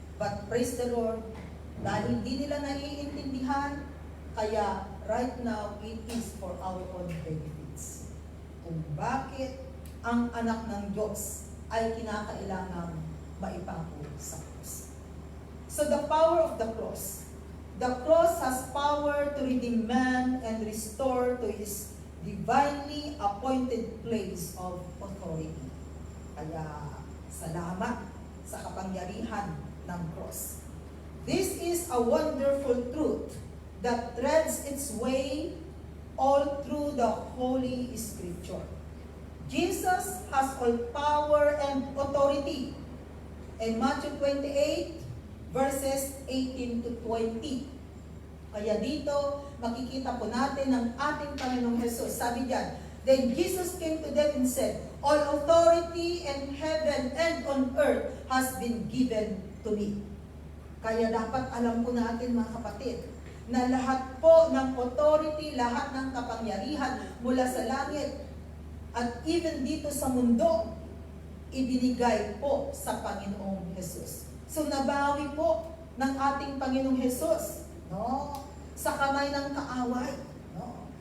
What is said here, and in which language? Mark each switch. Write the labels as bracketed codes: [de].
[en] But praise the Lord, [tl] dahil hindi nila naiintindihan, kaya [en] right now, it is for our own benefits. [tl] Kung bakit ang anak ng Diyos ay kinakailangang maipako sa krus. [en] So the power of the cross. The cross has power to redeem man and restore to his divinely appointed place of authority. [tl] Kaya, salamat sa kapangyarihan ng cross. [en] This is a wonderful truth that threads its way all through the Holy Scripture. Jesus has all power and authority. In Matthew 28, verses 18 to 20. [tl] Kaya dito, makikita po natin ang ating Panginoong Jesus. Sabi diyan, [en] then Jesus came to them and said, all authority in heaven and on earth has been given to me. [tl] Kaya dapat alam po natin, mga kapatid, na lahat po ng authority, lahat ng kapangyarihan mula sa langit at even dito sa mundo, ibinigay po sa Panginoong Jesus. So nabawi po ng ating Panginoong Jesus, no, sa kamay ng kaaway, no.